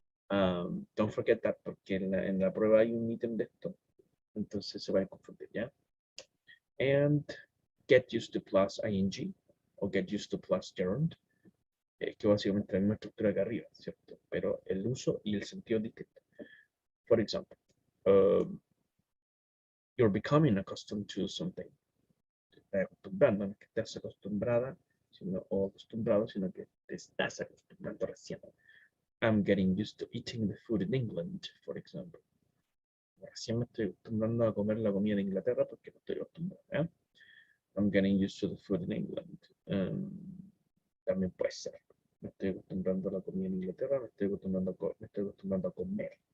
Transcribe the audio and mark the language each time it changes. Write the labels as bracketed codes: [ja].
[en] Don't forget that, [es] porque en la prueba hay un ítem de esto. Entonces se va a confundir, ¿ya? [en] And get used to plus ing, [es] o [en] get used to plus gerund, [es] que básicamente la misma estructura que arriba, ¿cierto? Pero el uso y el sentido distinto. [en] For example, you're becoming accustomed to something. [es] Te estás acostumbrando, no es que estás acostumbrada, sino, o acostumbrado, sino que te estás acostumbrando recién. [en] I'm getting used to eating the food in England, for example. [es] Recién me estoy acostumbrando a comer la comida en Inglaterra porque no estoy acostumbrado. ¿Eh? [en] I'm getting used to the food in England. [es] También puede ser. Me estoy acostumbrando a la comida en Inglaterra, me estoy acostumbrando a comer.